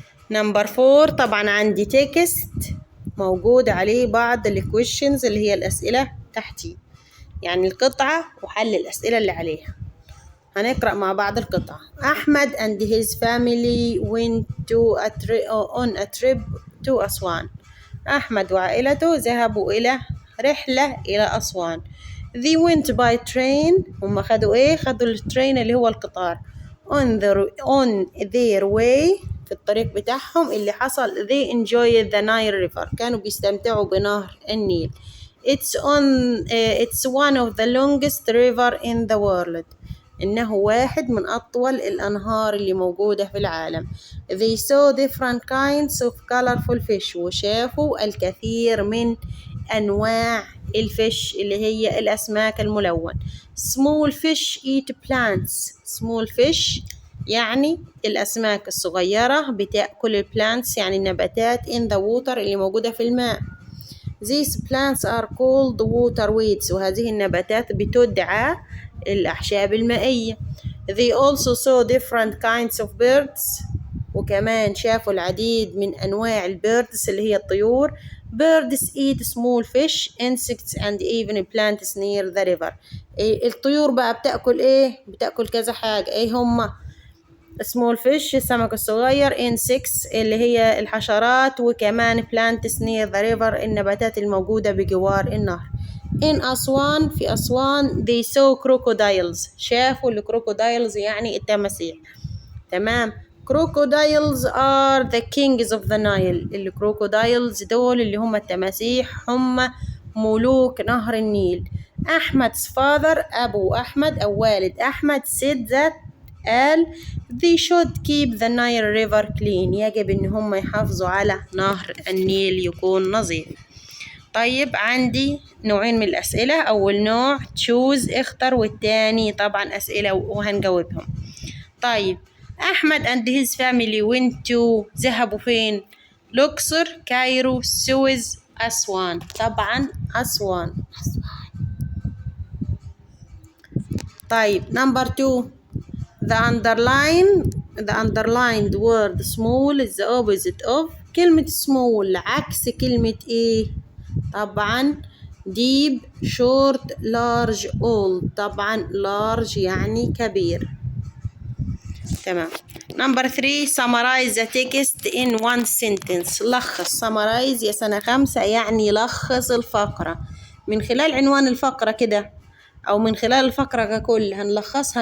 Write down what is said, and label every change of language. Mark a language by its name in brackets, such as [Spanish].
[Arabic] نمبر 4 طبعا عندي تكست موجود عليه بعض الكويشنز اللي هي الأسئلة تحتي يعني القطعة وحل الأسئلة اللي عليها. هنقرأ مع بعض القطعة. [English] أحمد and his family went on a trip to أسوان. [Arabic] أحمد وعائلته ذهبوا إلى رحلة إلى أسوان. [English] They went by train. [Arabic] هم خدوا خدوا الترين اللي هو القطار. [English] on their way [Arabic] في الطريق بتاعهم اللي حصل [English] they enjoyed the Nile River. [Arabic] كانوا بيستمتعوا بنهر النيل. [English] It's one of the longest river in the world. [Arabic] إنه واحد من أطول الأنهار اللي موجودة في العالم. [English] They saw different kinds of colorful fish. [Arabic] وشافوا الكثير من أنواع الفيش اللي هي الأسماك الملون. [English] Small fish eat plants. Small fish [Arabic] يعني الأسماك الصغيرة بتأكل plants يعني النباتات [English] in the water [Arabic] اللي موجودة في الماء. [English] These plants are called water weeds. [Arabic] وهذه النباتات بتدعى الأعشاب المائية. [English] They also saw different kinds of birds. [Arabic] وكمان شافوا العديد من أنواع البيردز اللي هي الطيور. [English] Birds eat small fish, insects and even plants near the river. [Arabic] الطيور بقى بتأكل بتأكل كذا حاجة. هما [English] small fish [Arabic] السمك الصغير, [English] insects [Arabic] اللي هي الحشرات, وكمان [English] plants near the river [Arabic] النباتات الموجودة بجوار النهر. [English] in أسوان [Arabic] في أسوان [English] they saw crocodiles. [Arabic] شافوا الكروكودايلز يعني التماسيح. تمام. [English] crocodiles are the kings of the Nile. [Arabic] الكروكودايلز دول اللي هم التماسيح هم ملوك نهر النيل. [English] أحمد's father [Arabic] أبو أحمد أو والد أحمد [English] said that [Arabic] قال [English] they should keep the Nile river clean. [Arabic] يجب إن هم يحافظوا على نهر النيل يكون نظيف. طيب عندي نوعين من الأسئلة. أول نوع [English] choose [Arabic] اختر, والتاني طبعا أسئلة وهنجاوبهم. طيب أحمد [English] and his family went to [Arabic] ذهبوا فين؟ الأقصر, كايرو, سويس, أسوان. طبعا أسوان. [English] طيب number 2 the underlined word small is the opposite of. [Arabic] كلمة small عكس كلمة طبعا [English] deep, short, large, old. [Arabic] طبعا large يعني كبير. [English] تمام. number 3 summarize the text in one sentence. [Arabic] لخص. summarize يا سنة 5 يعني لخص الفقرة. من خلال عنوان الفقرة كده أو من خلال الفقرة ككل هنلخصها.